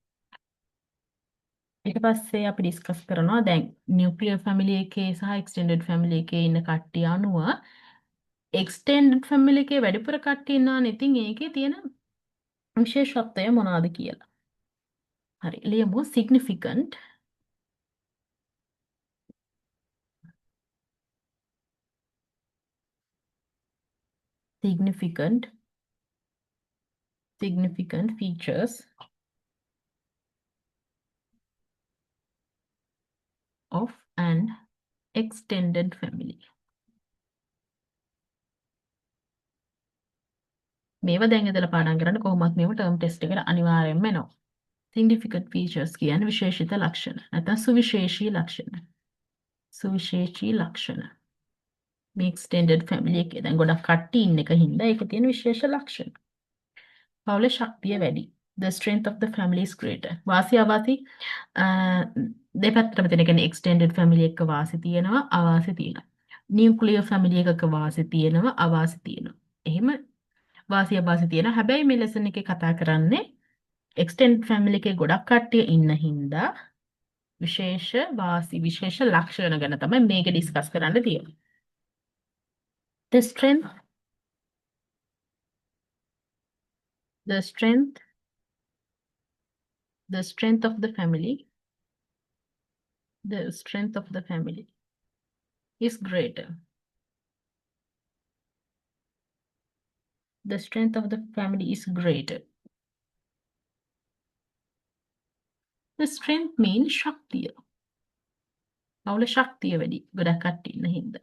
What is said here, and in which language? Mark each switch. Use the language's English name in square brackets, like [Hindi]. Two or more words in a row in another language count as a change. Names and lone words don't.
[Sinhala] ඊට පස්සේ අපි ඩිස්කස් කරනවා දැන් [English] nuclear family [Sinhala] එකේ සහ [English] extended family [Sinhala] එකේ ඉන්න කට්ටිය අනුව [English] extended family [Sinhala] එකේ වැඩිපුර කට්ටිය ඉන්නවනේ. ඉතින් ඒකේ තියෙන විශේෂත්වය මොනවාද කියලා. හරි. [English] ලියමු significant significant significant features of an extended family. [Sinhala] මේවා දැන් ඉඳලා පාඩම් කරන්න කොහොමත් මේව [English] term test [Sinhala] එකට අනිවාර්යෙන්ම එනවා. [English] significant features [Sinhala] කියන්නේ විශේෂිත ලක්ෂණ. නැත්නම් සුවිශේෂී ලක්ෂණ. සුවිශේෂී ලක්ෂණ. මේ [English] extended family [Sinhala] එකේ දැන් ගොඩක් කට්ටිය ඉන්න එක හින්දා ඒකේ තියෙන විශේෂ ලක්ෂණ. පවුලේ ශක්තිය වැඩි. [English] The strength of the family is greater. [Sinhala] වාසි අවාසි දෙපැත්තටම තියෙන කියන්නේ [English] extended family [Sinhala] එකක වාසි තියෙනවා අවාසි තියෙනවා. [English] nuclear family [Sinhala] එකක වාසි තියෙනවා අවාසි තියෙනවා. එහෙම වාසි අවාසි තියෙනවා. හැබැයි මේ lesson එකේ කතා කරන්නේ [English] extended family [Sinhala] එකේ ගොඩක් කට්ටිය ඉන්න හින්දා විශේෂ වාසි විශේෂ ලක්ෂණ ගැන තමයි මේක ඩිස්කස් කරන්න තියෙන්නේ. [English] The strength the strength the strength of the family the strength of the family is greater. The strength of the family is greater. The strength means [Sinhala] ශක්තිය. පවුල ශක්තිය වැඩි. ගොඩක් කට්ටිය ඉන්න හින්දා.